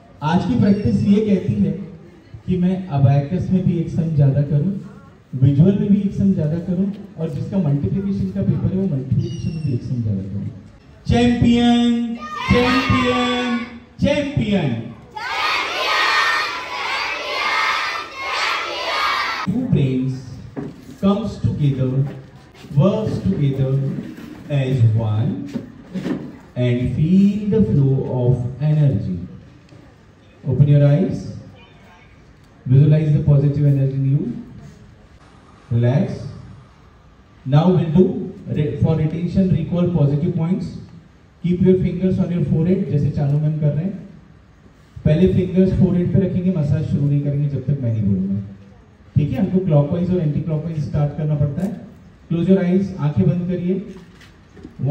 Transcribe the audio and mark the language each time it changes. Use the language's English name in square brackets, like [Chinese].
[Hindi] आज की प्रैक्टिस ये कहती है कि मैं अबैकस में भी एक सम ज्यादा करूं, विजुअल में भी एक सम ज्यादा करूं, और जिसका मल्टीप्लिकेशन का पेपर है वो मल्टीप्लिकेशन में भी एक सम ज्यादा करूं. [English] Champion champion champion. Two brains comes together, works together as one, and feel the flow of energy. Open your eyes. Visualize the positive energy in you. Relax. Now we'll do for retention, recall positive points. Keep your fingers on your forehead [Hindi] जैसे चालू ma'am कर रहे हैं. पहले fingers forehead पे रखेंगे, massage शुरू नहीं करेंगे जब तक मैं नहीं बोलूंगा. ठीक है, हमको क्लॉकवाइज और एंटी क्लॉकवाइज स्टार्ट करना पड़ता है. [English] close your eyes, [Hindi] आंखें बंद करिए.